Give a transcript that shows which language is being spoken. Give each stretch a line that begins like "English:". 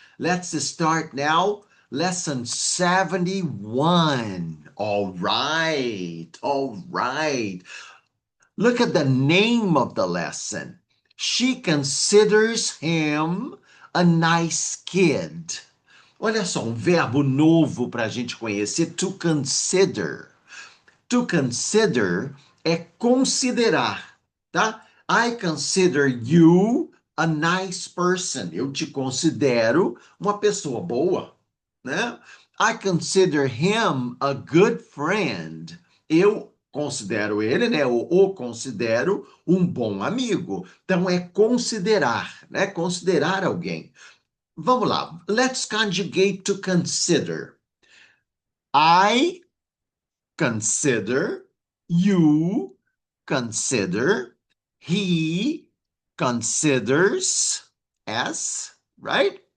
English: Let's start now. Lesson 71. All right. Look at the name of the lesson. She considers him a nice kid.
Portuguese: Olha só, um verbo novo para a gente conhecer, to consider. To consider é considerar, tá?
English: I consider you a nice person.
Portuguese: Eu te considero uma pessoa boa, né?
English: I consider him a good friend.
Portuguese: Eu considero ele, né? Eu o considero um bom amigo. Então é considerar, né? Considerar alguém. Vamos lá.
English: Let's conjugate to consider. I consider, you consider, he considers, S, right?